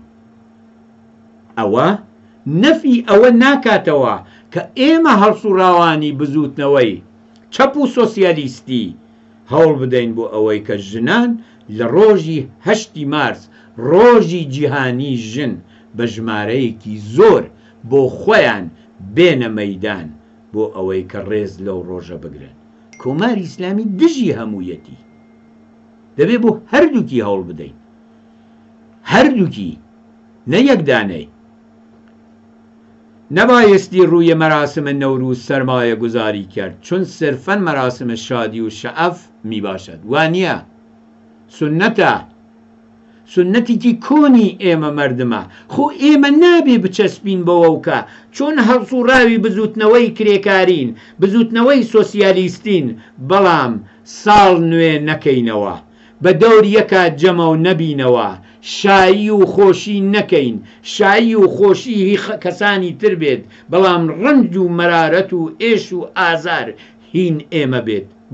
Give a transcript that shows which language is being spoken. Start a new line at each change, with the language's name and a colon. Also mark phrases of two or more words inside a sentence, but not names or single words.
Central Kurdish: ئەوە نەفی ئەوە ناکاتەوە کە ئێمە هەڵسوڕاوانی بزوتنەوەی چەپ و سۆسیالیستی هەوڵ بدەین بۆ ئەوەی کە ژنان لە ڕۆژی 8 مارس ڕۆژی جیهانی ژن بە ژمارەیەکی زۆر بۆ خۆیان بێنە مەیدان بۆ ئەوەی کە ڕێز لەو ڕۆژە بگرن. کۆماری ئیسلامی دژی هەموویەتی، دەبێت بۆ هەردووکی هەوڵ بدەین، هەردووکی، نە یەکدانەی.
Persian: نبایستی روی مراسم نوروز سرمایه گذاری کرد چون صرفاً مراسم شادی و شعف می باشد.
Central Kurdish: وانیه سنتی که کونی ایمه مردمه خو ایمه نابی بچسبین بووکا چون هەڵسوڕاوی بزوتنەوەی کرێکارین بزوتنەوەی سۆسیالیستین بەڵام ساڵ نوێ نەکەینەوە بە دەوریەکە جەمە و نەبینەوە شایی و خۆشی نەکەین شایی و خۆشی کەسانی تر بێت بەڵام ڕنج و مەرارەت و ئێش و ئازار هین ئێمە بێت.